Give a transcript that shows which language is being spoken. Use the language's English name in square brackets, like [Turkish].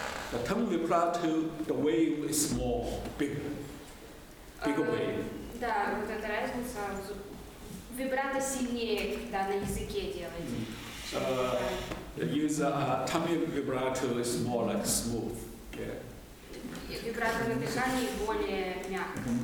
[English] The tongue vibrato, the wave is more bigger wave. [Russian] Да, вот эта разница. Вибрато сильнее, когда на языке делаете. [English] The user tummy vibrato is more like smooth. Yeah. [Russian] Вибрато на дыхании более мягко.